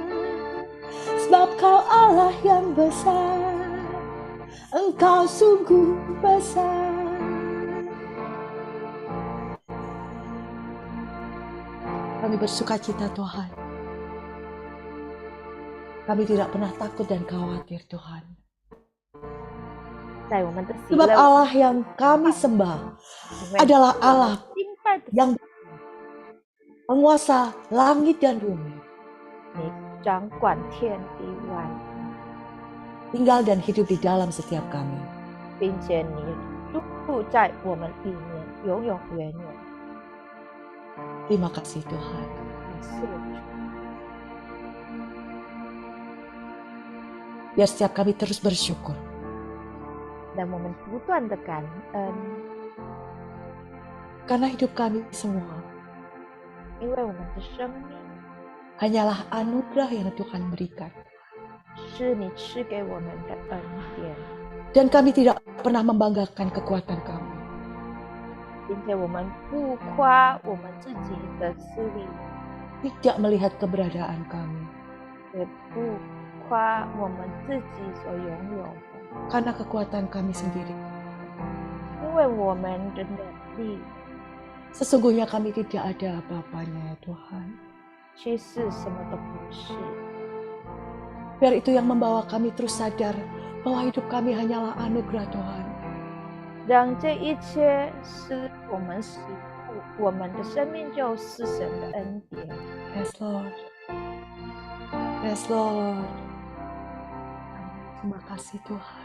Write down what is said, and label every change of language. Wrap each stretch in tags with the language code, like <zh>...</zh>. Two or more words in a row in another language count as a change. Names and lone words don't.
<id>Sebab Kau Allah yang besar, Engkau sungguh besar. Kami bersukacita Tuhan. Kami tidak pernah takut dan khawatir Tuhan.</id> <zh>在我们的喜</zh> <id>Sebab</id> <zh>乐</zh> <id>Allah yang kami sembah</id> <zh>因为</zh> <id>adalah Allah</id> <zh>敬拜的</zh> <id>yang menguasa langit dan bumi,</id> <zh>你掌管天地万物，</zh> <id>tinggal dan hidup di dalam setiap kami.</id> <zh>并且你住在我们里面，永永远远。</zh> <id>Terima kasih Tuhan.</id> <zh>感谢主，</zh> <id>Biar setiap kami terus bersyukur.</id> <zh>让我们不断的感恩，</zh> <id>Karena hidup kami semua</id> <zh>因为我们的生命</zh> <id>hanyalah anugerah yang Tuhan berikan.</id> <zh>是你赐给我们的恩典，</zh> <id>Dan kami tidak pernah membanggakan kekuatan kami.</id> <zh>并且我们不夸我们自己的势力，</zh> <id>Tidak melihat keberadaan kami.</id> <zh>也不夸我们自己所拥有的，</zh> <id>Karena kekuatan kami sendiri.</id> <zh>因为我们的能力</zh> <id>Sesungguhnya kami tidak ada apa-apanya ya Tuhan.</id> <zh>其实什么都不是。</zh> <id>Biar itu yang membawa kami terus sadar bahwa hidup kami hanyalah anugerah Tuhan.</id> <zh>让这一切是我们喜福，我们的生命就是神的恩典。</zh> <en>Yes Lord. Yes Lord.</en> <id>Terima kasih Tuhan.</id>